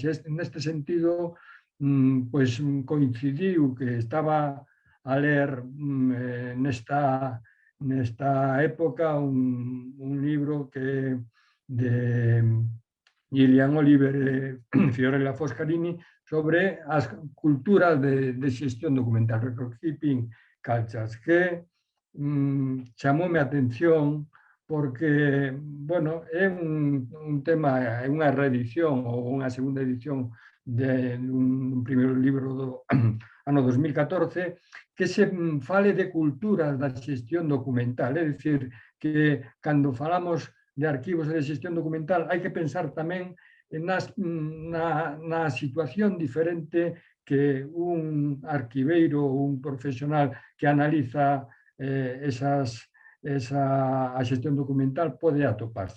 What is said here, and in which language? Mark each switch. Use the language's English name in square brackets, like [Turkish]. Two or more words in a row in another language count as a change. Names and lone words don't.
[Galician] E neste sentido, pois coincidiu que estaba a ler nesta época un libro que de Gillian Oliver e Fiorella Foscarini sobre as culturas de xestión documental, [English] record keeping cultures, [Galician] que chamoume a atención porque, bueno, é un tema, é unha reedición ou unha segunda edición dun primeiro libro do ano 2014 que se fale de culturas da xestión documental, é dicir, que cando falamos de arquivos e de xestión documental hai que pensar tamén na situación diferente que un arquiveiro ou un profesional que analiza a xestión documental pode atoparse.